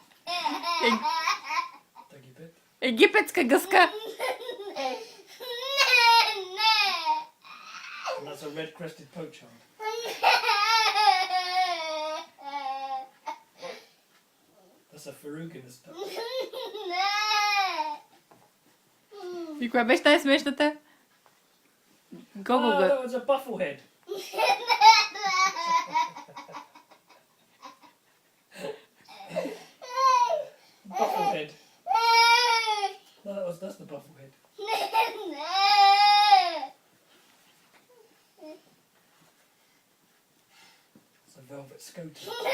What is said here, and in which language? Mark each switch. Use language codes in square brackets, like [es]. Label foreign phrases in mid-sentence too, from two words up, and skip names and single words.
[en] Daggy [bg] Египетска гъска! [en] And that's a red-crested pochard. That's a ferruginous duck. [bg] И коя беше най-смешната? [en] Oh, Гогога. that was a bufflehead. Bufflehead. No, that's the bufflehead. It's a velvet scoter.